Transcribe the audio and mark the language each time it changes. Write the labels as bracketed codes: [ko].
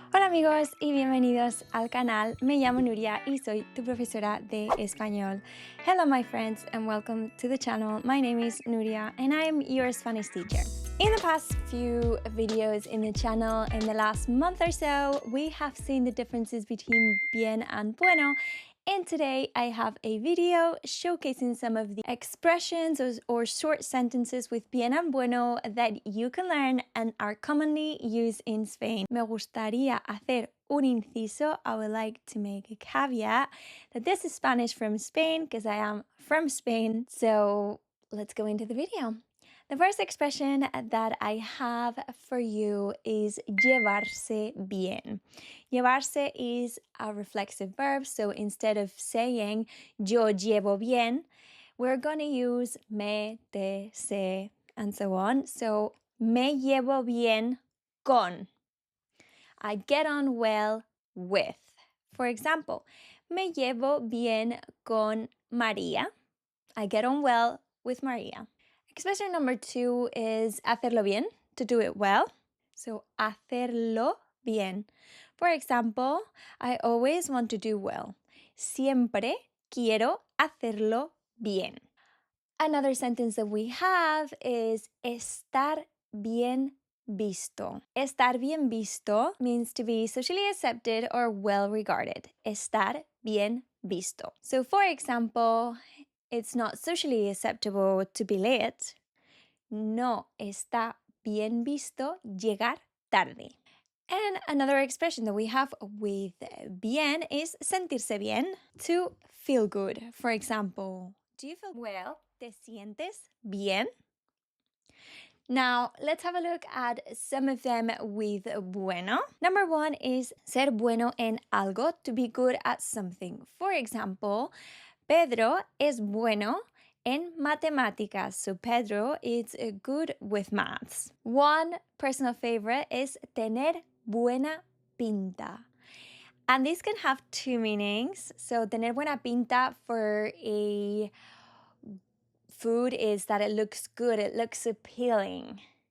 [es] Hola amigos y bienvenidos al canal. Me llamo Nuria y soy tu profesora de español. [en] Hello my friends and welcome to the channel. My name is Nuria and I am your Spanish teacher. In the past few videos in the channel, in the last month or so, we have seen the differences between bien and bueno. And today I have a video showcasing some of the expressions or short sentences with bien and bueno that you can learn and are commonly used in Spain. [es] Me gustaría hacer un inciso. [en] I would like to make a caveat that this is Spanish from Spain because I am from Spain. So let's go into the video. The first expression that I have for you is llevarse bien. Llevarse is a reflexive verb, so instead of saying [es] yo llevo bien, [en] we're going to use me, te, se, and so on. [es] So, me llevo bien con. [en] I get on well with. For example, [es] me llevo bien con María. [en] I get on well with María. Expression number 2 is hacerlo bien, to do it well. [es] So, hacerlo bien. [en] For example, I always want to do well. [es] Siempre quiero hacerlo bien. [en] Another sentence that we have is estar bien visto. Estar bien visto means to be socially accepted or well regarded. Estar bien visto. So, for example, it's not socially acceptable to be late. [es] No está bien visto llegar tarde. [en] And another expression that we have with bien is sentirse bien, to feel good. For example, do you feel well? [es] ¿Te sientes bien? [en] Now, let's have a look at some of them with bueno. Number 1 is ser bueno en algo, to be good at something. For example, [es] Pedro es bueno en matemáticas. [en] So Pedro is good with maths. One personal favorite is tener buena pinta. And this can have two meanings. So tener buena pinta for a food is that it looks good, it looks appealing.